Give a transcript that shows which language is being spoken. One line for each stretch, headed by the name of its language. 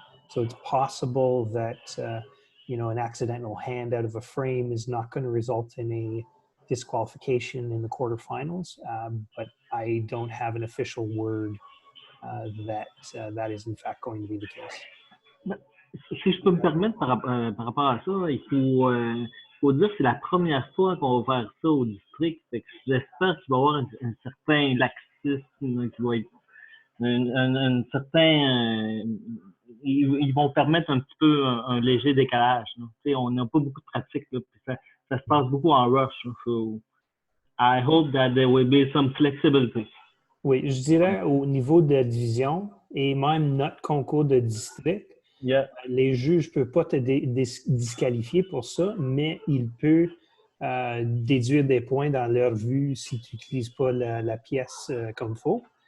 English: So it's possible that an accidental hand out of a frame is not going to result in a disqualification in the quarterfinals, but I don't have an official word that is in fact going to be the case.
French: Si je peux me permettre par rapport à ça, il faut dire que c'est la première fois qu'on va faire ça au district. J'espère qu'il va y avoir un certain laxisme qui va être un certain... ils vont permettre un petit peu un léger décalage. On n'a pas beaucoup de pratique, là, puis ça se passe beaucoup en rush.
English: So I hope that there will be some flexibility.
French: Oui, je dirais au niveau de la division et même notre concours de district, Les juges ne peuvent pas te disqualifier pour ça, mais ils peuvent déduire des points dans leur vue si tu n'utilises pas la pièce comme il faut.